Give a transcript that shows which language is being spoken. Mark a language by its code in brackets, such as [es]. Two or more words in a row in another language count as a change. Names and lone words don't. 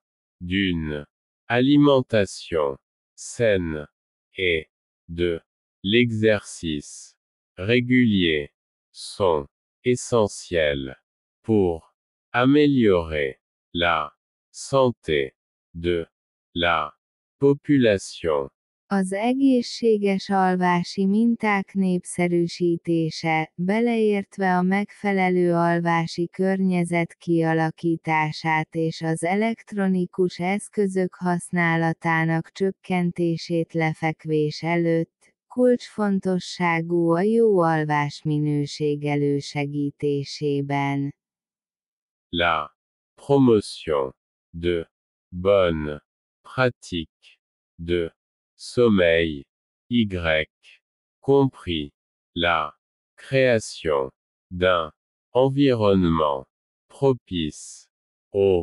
[fr] d'une alimentation saine et de l'exercice régulier sont essentiels pour améliorer la santé de la population. [hu] Az egészséges alvási minták népszerűsítése, beleértve a megfelelő alvási környezet kialakítását és az elektronikus eszközök használatának csökkentését lefekvés előtt, kulcsfontosságú a jó alvásminőség elősegítésében. [fr] La promotion de bonnes pratiques de sommeil, y compris la création d'un environnement propice au